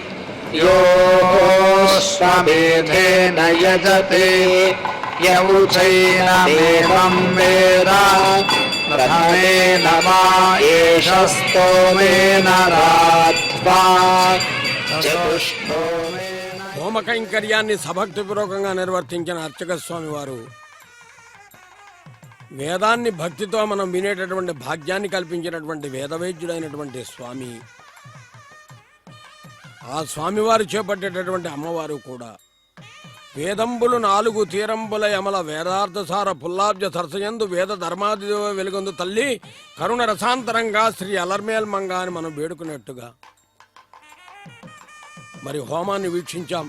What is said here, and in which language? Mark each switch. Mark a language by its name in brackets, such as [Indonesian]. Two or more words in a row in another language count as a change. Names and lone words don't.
[Sanskrit] योऽश्वमेधेन यजते यौचैनमेवं वेद प्रथमेन वा एष स्तोमेन राध्वा चतुष्टोमेन [Telugu] హోమ కైంకర్యాన్ని సభక్తిపూర్వకంగా నిర్వర్తించిన అర్చక స్వామి వారు వేదాన్ని భక్తితో మనం వినేటటువంటి భాగ్యాన్ని కల్పించినటువంటి వేదవేద్యుడైనటువంటి స్వామి. ఆ స్వామివారు చేపట్టేటటువంటి అమ్మవారు కూడా వేదంబులు 4 తీరంబుల యమల వేదార్థసార పుల్లాబ్జ సరసయందు వేద ధర్మాది వెలుగొందు తల్లి కరుణ రసాంతరంగా శ్రీ అలర్మేల్ మంగ అని మనం వేడుకున్నట్టుగా మరి హోమాన్ని వీక్షించాం.